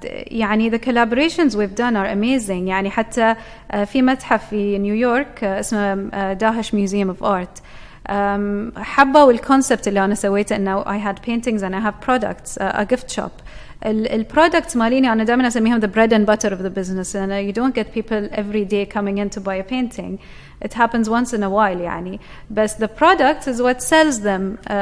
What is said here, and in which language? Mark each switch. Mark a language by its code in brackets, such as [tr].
[en] يعني the collaborations we've done are amazing. [ar] يعني حتى في متحف في نيويورك اسمه داهش Museum of Art. حبوا الكونسبت اللي أنا سويته إنه [en] I had paintings and I have products, a gift shop. [ar] البرودكتس ماليني أنا دائما أسميهم [en] the bread and butter of the business. and you don't get people every day coming in to buy a painting. It happens once in a while يعني. But the product is what sells them.